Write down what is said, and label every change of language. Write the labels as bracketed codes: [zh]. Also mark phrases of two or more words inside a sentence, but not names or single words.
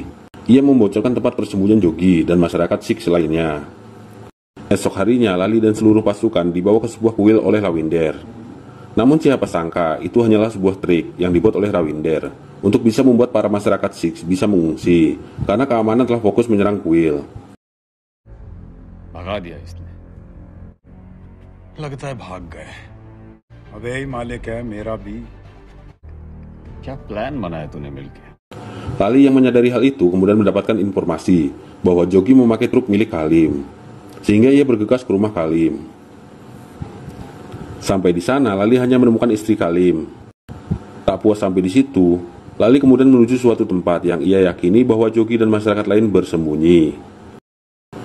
[id] Ia membocorkan tempat persembunyian Jogi dan masyarakat Sikh lainnya. Esok harinya, Lali dan seluruh pasukan dibawa ke sebuah kuil oleh Rawinder. Namun siapa sangka, itu hanyalah sebuah trik yang dibuat oleh Rawinder untuk bisa membuat para masyarakat Sikh bisa mengungsi, karena keamanan telah fokus menyerang kuil. [hi] भगा दिया इसने। लगता है भाग गए। अब यही मालिक है मेरा भी। क्या प्लान बनाया तूने मिलके? [id] Lali yang menyadari hal itu kemudian mendapatkan informasi bahwa Jogi memakai truk milik Kalim, sehingga ia bergegas ke rumah Kalim. Sampai di sana, Lali hanya menemukan istri Kalim. Tak puas sampai di situ, Lali kemudian menuju suatu tempat yang ia yakini bahwa Jogi dan masyarakat lain bersembunyi.